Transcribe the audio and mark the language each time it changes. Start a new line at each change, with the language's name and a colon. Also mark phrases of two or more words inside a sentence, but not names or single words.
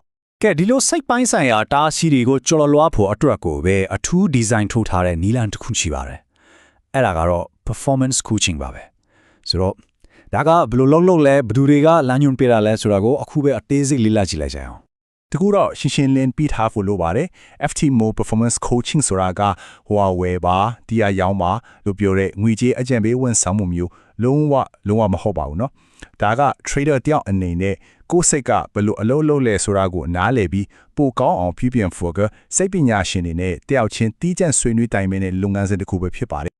Burmese: ကဲဒီလိုစိတ်ပိုင်းဆိုင်ရာတားဆီးတွေကိုကြော်လွှားဖို့အတွက်ကိုပဲအထူးဒီဇိုင်းထုတ်ထားတဲ့နီလန်တစ်ခုရှိပါတယ်အဲ့ဒါကတော့
English: performance coaching
Burmese: ပါပဲဆိုတော့ဒါကဘယ်လိုလုပ်လဲဘယ်သူတွေကလမ်းညွှန်ပေးတာလဲဆိုတာကိုအခုပဲအသေးစိတ်လေ့လာကြည့်လိုက်ကြအောင် တကူတော့ရှင်းရှင်းလင်းပြီးထားဖို့လိုပါတယ် FTMO
English: performance coaching
Burmese: ဆိုတာကဟိုဝယ်ပါတရားရောင်းပါလို့ပြောတဲ့ငွေကြေးအကြံပေးဝန်ဆောင်မှုမျိုးလုံးဝမဟုတ်ပါဘူးเนาะဒါက trader တယောက်အနေနဲ့ကိုယ်စိတ်ကဘယ်လိုအလုပ်လုပ်လဲဆိုတာကိုနားလည်ပြီးပိုကောင်းအောင်ပြုပြင်ဖို့ကစိတ်ပညာရှင်တွေနဲ့တယောက်ချင်းတီးကျန့်ဆွေးနွေးတိုင်ပင်တဲ့လုပ်ငန်းစဉ်တစ်ခုပဲဖြစ်ပါတယ်